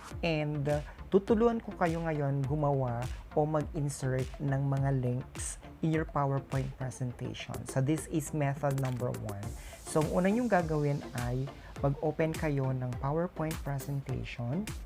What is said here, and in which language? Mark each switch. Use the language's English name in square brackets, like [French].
[Filipino] And tutulungan ko kayo ngayon gumawa o mag-insert ng mga links [English] in your PowerPoint presentation. So this is method number 1. [Filipino] So ang una yung gagawin ay mag-open kayo ng PowerPoint presentation.